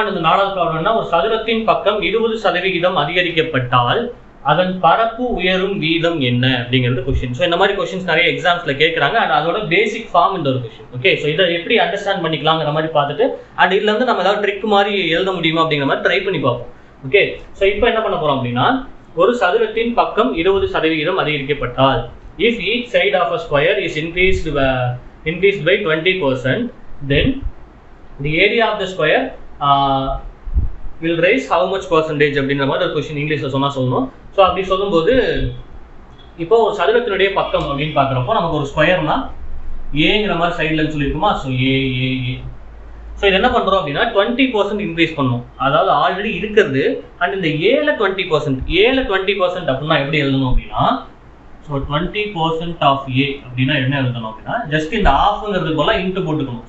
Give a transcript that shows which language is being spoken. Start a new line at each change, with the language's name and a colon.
Tamil: அந்த 4வது ப்ராப்ளம்னா ஒரு சதுரத்தின் பக்கம் 20% அதிகரிக்கப்பட்டால் அதன் பரப்பு உயரும் வீதம் என்ன அப்படிங்கிறது கொஸ்டின். ஸோ இந்த மாதிரி கொஸ்டின்ஸ் நிறைய எக்ஸாம்ஸ்ல கேட்குறாங்க அண்ட் அதோட பேசிக் ஃபார்ம் இந்த ஒரு கொஸ்டின். ஓகே, ஸோ இதை எப்படி அண்டர்ஸ்டாண்ட் பண்ணிக்கலாங்கிற மாதிரி பார்த்துட்டு அண்ட் இதுல இருந்து நம்ம ஏதாவது ட்ரிக் மாதிரி எழுத முடியுமா அப்படிங்கிற மாதிரி ட்ரை பண்ணி பார்ப்போம். ஓகே, ஸோ இப்போ என்ன பண்ண போறோம் அப்படின்னா ஒரு சதுரத்தின் பக்கம் 20% அதிகரிக்கப்பட்டால்
English: if each side of a square is increased by 20%, then the area of the square will raise how much percentage
Tamil: அப்படிங்கிற மாதிரி ஒரு கொஸ்டின் இங்கிலீஷில் சொல்லணும். ஸோ அப்படி சொல்லும்போது இப்போ ஒரு சதுரத்தினுடைய பக்கம் அப்படின்னு பார்க்குறப்போ நமக்கு ஒரு ஸ்கொயர்னா ஏங்கிற மாதிரி சைடில் சொல்லியிருக்குமா. ஸோ ஏ. ஸோ இது என்ன பண்ணுறோம் அப்படின்னா 20% இன்க்ரீஸ் பண்ணணும். அதாவது ஆல்ரெடி இருக்கிறது அண்ட் இந்த ஏல 20% அப்படின்னா எப்படி எழுதணும் அப்படின்னா, ஸோ 20% ஆஃப் ஏ அப்படின்னா என்ன எழுதணும் அப்படின்னா ஜஸ்ட் இந்த ஆஃப்ங்கிறது போல இன்ட்டு போட்டுக்கணும்.